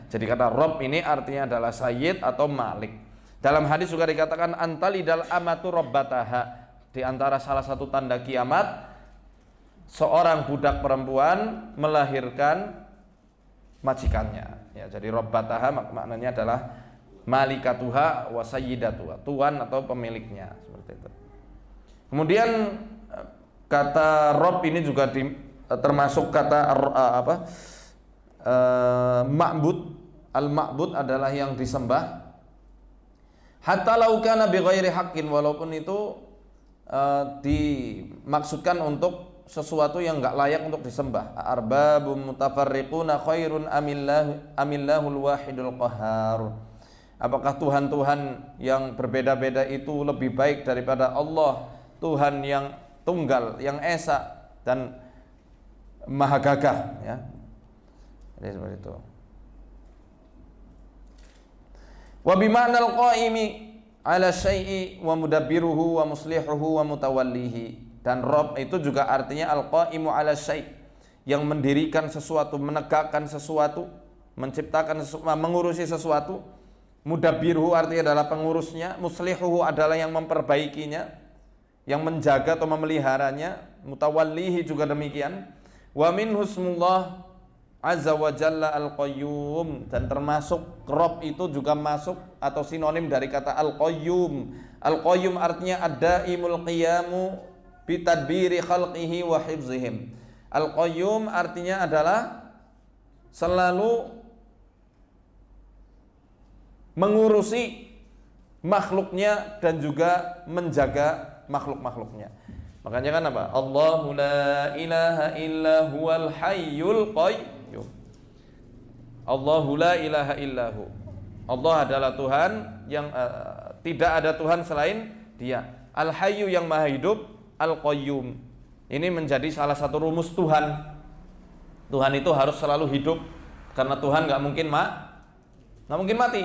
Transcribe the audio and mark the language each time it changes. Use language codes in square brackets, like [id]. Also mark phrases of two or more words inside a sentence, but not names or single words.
[id] Jadi kata Rob ini artinya adalah Sayyid atau Malik. Dalam hadis juga dikatakan [ar] أن تلد الأمة ربتها. [id] Di antara salah satu tanda kiamat, seorang budak perempuan melahirkan majikannya. Ya, jadi rabbataha maknanya adalah [ar] مالكتها وسيدتها, [id] tuan atau pemiliknya, seperti itu. Kemudian kata Rob ini juga termasuk kata ma'bud. Al-ma'bud adalah yang disembah. [ar] حتى لو كان بغير حق, [id] walaupun itu dimaksudkan untuk sesuatu yang enggak layak untuk disembah. [ar] أأرباب متفرقون خير أم الله الواحد القهار. [id] Apakah Tuhan-Tuhan yang berbeda-beda itu lebih baik daripada Allah, Tuhan yang tunggal, yang esa dan maha gagah ya. Jadi seperti itu. [ar] وبمعنى القائم على الشيء ومدبره ومصلحه ومتوليه. [id] Dan Rob itu juga artinya [ar] القائم على الشيء', [id] yang mendirikan sesuatu, menegakkan sesuatu, menciptakan sesuatu, mengurusi sesuatu. Mudabbiruhu artinya adalah pengurusnya, muslihuhu adalah yang memperbaikinya, yang menjaga atau memeliharanya, mutawallihi juga demikian. [ar] ومن أسماء الله عز وجل القيوم, [id] dan termasuk Rob itu juga masuk atau sinonim dari kata al-qayyum. [ar] Al-qayyum artinya الدائم القيام بتدبير خلقه وحفظهم. [id] Al-qayyum artinya adalah selalu mengurusi makhluknya dan juga menjaga makhluk-makhluknya. Makanya kan apa? [ar] الله لا إله إلا هو الحي القيوم. الله لا إله إلا هو. [id] Allah adalah Tuhan yang tidak ada Tuhan selain Dia. Al-hayyu yang maha hidup, Al-Qayyum. Ini menjadi salah satu rumus Tuhan. Tuhan itu harus selalu hidup, karena Tuhan nggak mungkin mati.